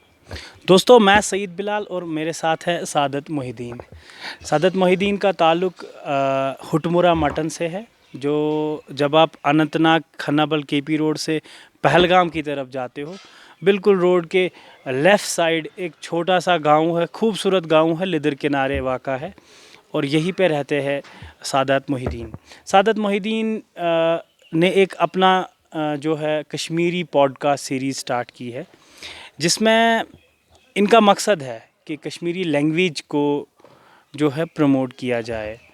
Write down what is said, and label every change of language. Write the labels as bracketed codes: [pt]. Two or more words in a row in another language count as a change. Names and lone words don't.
[ur] دوستو میں سعید بلال اور میرے ساتھ ہے سعادت محی الدین. سعادت محی الدین کا تعلق ہٹمرا مٹن سے ہے. جو جب آپ اننت ناگ کھنابل کے پی روڈ سے پہلگام کی طرف جاتے ہو، بالکل روڈ کے [en] left side [ur] ایک چھوٹا سا گاؤں ہے، خوبصورت گاؤں ہے، لدر کنارے واقع ہے، اور یہیں پہ رہتے ہیں سعادت محی الدین. سعادت محی الدین نے ایک اپنا جو ہے کشمیری [en] podcast series start [ur] کی ہے، جس میں ان کا مقصد ہے کہ [en] Kashmiri language [ur] کو جو ہے پروموٹ کیا جائے.